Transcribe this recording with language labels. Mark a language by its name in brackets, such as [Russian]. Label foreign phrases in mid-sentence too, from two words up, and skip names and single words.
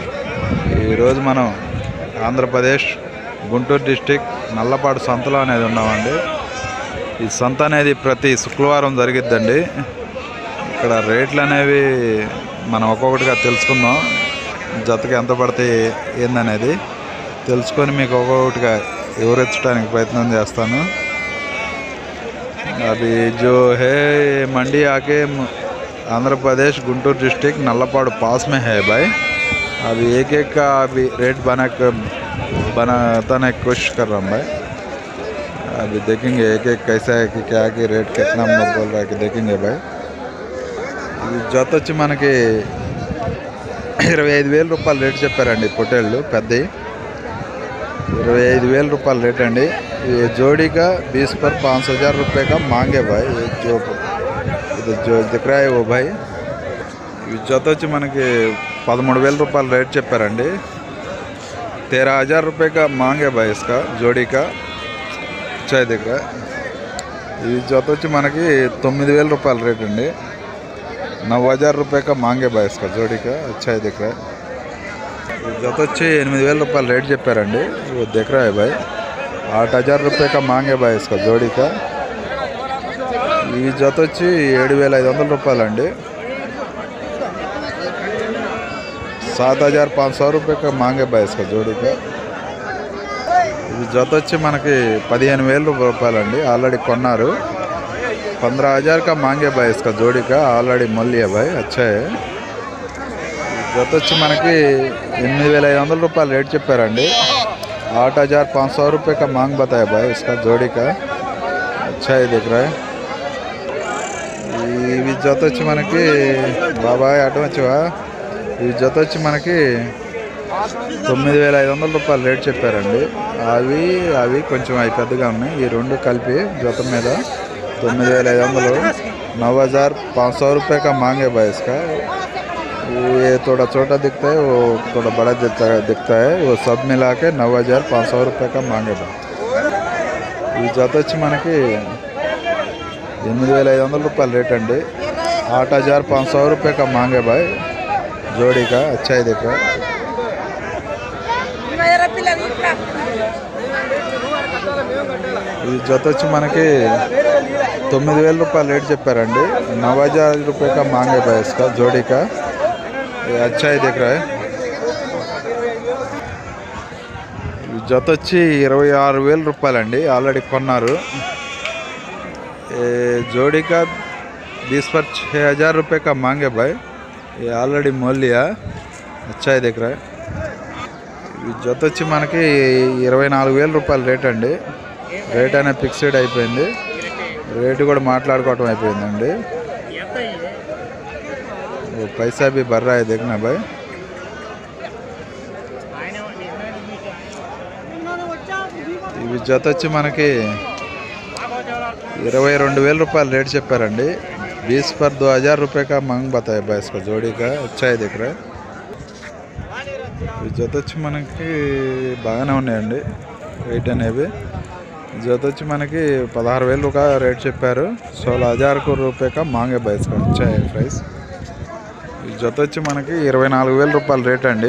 [Telugu] ఈరోజు మనం ఆంధ్రప్రదేశ్ గుంటూరు డిస్టిక్ నల్లపాడు సంతలో అనేది ఉన్నామండి. ఈ సంత అనేది ప్రతి శుక్రవారం జరిగిద్దండి. ఇక్కడ రేట్లు అనేవి మనం ఒక్కొక్కటిగా తెలుసుకుందాం. జతకి ఎంత పడతాయి ఏందనేది తెలుసుకొని మీకు ఒక్కొక్కటిగా వివరించడానికి ప్రయత్నం చేస్తాను. [Hindi] अभी जो है मंडी आके आंध्र प्रदेश गुंटूर डिस्ट्रिक्ट नल्लापाड़ पास में है भाई. अभी एक एक का अभी रेट बनाने की कोशिश कर रहा हूँ भाई. अभी देखेंगे एक एक कैसा है कि क्या कि रेट कितना बोल रहा है कि देखेंगे भाई. [Telugu] जत వచ్చి మనకి 25,000 రూపాయలు రేట్ చెప్పారండి. పొట్టేళ్ళు పెద్దవి 25,000 రూపాయలు రేట్ అండి. [Hindi] ये जोड़ी का 20 पर 5,000 रुपये का मांगे भाई. जो दिख रहा है वो भाई. [Telugu] जत వచ్చి మనకి 13,000 రూపాయలు రేట్ చెప్పారండి. [Hindi] 13,000 रुपये का मांगे भाई इसका जोड़ी का. अच्छा दिख रहा है. [Telugu] ఈ జత వచ్చి మనకి 9,000 రూపాయలు రేట్ అండి. [Hindi] 9,000 रुपये का मांगे भाई इसका जोड़ी का. अच्छा दिख रहा है. [Telugu] జత వచ్చి 8,000 రూపాయలు రేట్ చెప్పారండి. [Hindi] वो दिख रहा है भाई. 8,000 रुपये का मांगे भाई इसका जोड़ी का. [Telugu] ఈ జత వచ్చి 7,500 రూపాయలు అండి. [Hindi] 7,500 रुपये का मांगे भाई इसका जोड़ी का. [Telugu] ఈ జత వచ్చి మనకి 15,000 రూపాయలు అండి. ఆల్రెడీ కొన్నారు. [Hindi] 15,000 का मांगे भाई इसका जोड़ी का. [Telugu] ఆల్రెడీ మళ్ళీ [Hindi] भाई. अच्छा है. [Telugu] జత వచ్చి మనకి 8,500 రూపాయలు రేట్ చెప్పారండి. [Hindi] 8,500 रुपये का मांग बताया भाई इसका जोड़ी का. अच्छा ही दिख रहा है. [Telugu] ఈ జత వచ్చి మనకి బాబాయ్ అటు వచ్చేవా. ఈ జత వచ్చి మనకి 9,500 రూపాయలు రేట్ చెప్పారండి. అవి కొంచెం అవి పెద్దగా ఉన్నాయి. ఈ రెండు కలిపి జత మీద 9,500. [Hindi] 9,500 रुपये का मांगे भाई इसका. ये थोड़ा छोटा दिखता है, वो थोड़ा बड़ा दिखता है. वो सब मिला के 9,500 रुपये का मांगे भाई. [Telugu] ఈ జత వచ్చి మనకి 8,500 రూపాయలు రేట్ అండి. [Hindi] 8,500 रुपये का मांगे भाई जोड़ी का. अच्छा ही दिख रहा है. [Telugu] ఈ జత వచ్చి మనకి 9,000 రూపాయలు రేట్ చెప్పారండి. [Hindi] 9,000 रुपये का मांगे भाई इसका जोड़ी का. अच्छा ही दिख रहा है. [Telugu] జత వచ్చి 26,000 రూపాయలు అండి. ఆల్రెడీ కొన్నారు. [Hindi] जोड़ी का 20 पर 6,000 रुपये का मांगे भाई. ये ऑलरेडी मोल लिया. अच्छा ही दिख रहा है. [Telugu] జత వచ్చి మనకి 24,000 రూపాయలు రేట్ అండి. రేట్ అనేది ఫిక్స్డ్ అయిపోయింది. రేటు కూడా మాట్లాడుకోవటం అయిపోయిందండి. [Hindi] पैसा भी भर रहा है देखना भाई. [Telugu] ఇవి జత వచ్చి మనకి 22,000 రూపాయలు రేట్ చెప్పారండి. [Hindi] 20 पर 2,000 रुपये का मांग बताया भाई इसका जोड़ी का. अच्छा ही दिख रहा है. [Telugu] ఈ జత వచ్చి మనకి బాగానే ఉన్నాయండి రేట్ అనేవి. జత వచ్చి మనకి 16,000 का రేట్ చెప్పారు. [Hindi] 16,000 रुपये का मांगे भाई इसका. अच्छा है प्राइस. [Telugu] ఈ జత వచ్చి మనకి 24,000 రూపాయలు రేట్ అండి.